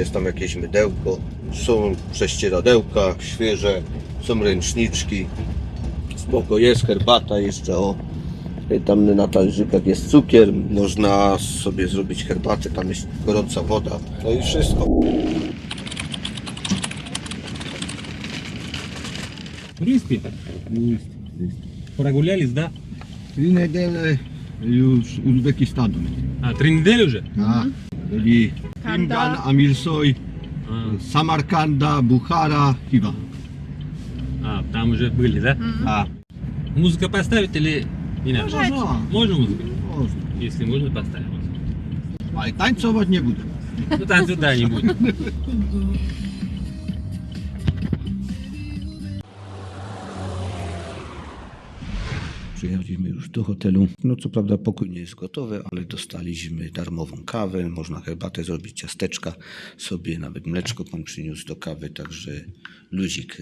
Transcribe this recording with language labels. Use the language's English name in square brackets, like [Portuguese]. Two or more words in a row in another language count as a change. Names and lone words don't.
[Polish] Jest tam jakieś mydełko, są prześcieradełka świeże, są ręczniczki, spoko, jest herbata jeszcze, o. Tam na talerzykach jest cukier, można sobie zrobić herbatę, tam jest gorąca woda, no i wszystko. [Russian] Туристы? Прогулялись, да? [Polish] 3 недели już Uzbekistanu. [Russian] А, 3 недели уже? Да. Byli Khingan, Amirsoy, Самарканда, Бухара, Хива. А, там уже были, да? А, Музыка поставить или не надо? Можно. Можно музыку? [Polish] Można. [Russian] Если можно, поставим. [Polish] Ale tańcować nie będę. [Russian] Ну, танцев, да, не будет. [Polish] Przyjechaliśmy już do hotelu. No co prawda pokój nie jest gotowy, ale dostaliśmy darmową kawę. Można herbatę zrobić, ciasteczka sobie, nawet mleczko pan przyniósł do kawy, także luzik.